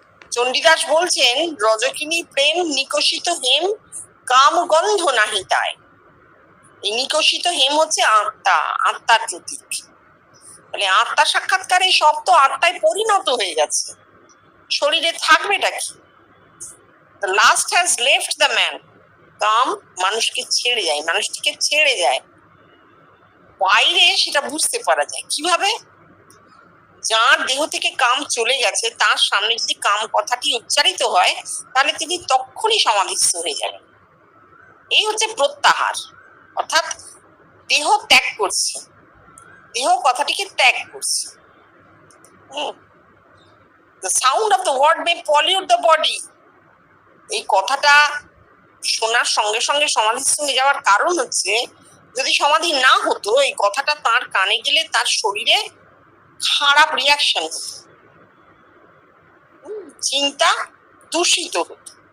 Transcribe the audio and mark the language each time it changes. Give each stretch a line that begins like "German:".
Bangla: চণ্ডীদাস বলছেন, রজকিনী প্রেম নিকশিত হেম, কাম গন্ধ নাহি তাই। এই নিকশিত হেম হচ্ছে আত্মা, আত্মার প্রতীক। মানে আত্মা সাক্ষাৎকারে সব তো আত্মায় পরিণত হয়ে গেছে, শরীরে থাকবেটা কি?
English: The last has left the man.
Bangla: কাম মানুষকে ছেড়ে যায়, মানুষটিকে ছেড়ে যায়। বাইরে সেটা বুঝতে পারা যায় কিভাবে? যার দেহ থেকে কাম চলে গেছে, তার সামনে যদি কাম কথাটি উচ্চারিত হয়, তাহলে তিনি তখনই সমাধিস্থ হয়ে যাবেন। এই হচ্ছে প্রত্যাহার, অর্থাৎ দেহ ত্যাগ করছে, দেহ কথাটিকে ত্যাগ করছে।
English: The sound of the word may pollute the body.
Bangla: এই কথাটা শোনার সঙ্গে সঙ্গে সমাধিস্থ হয়ে যাওয়ার কারণ হচ্ছে, যদি সমাধি না হতো, এই কথাটা তার কানে গেলে তার শরীরে খারাপ রিয়াকশন হতো, চিন্তা দূষিত হতো।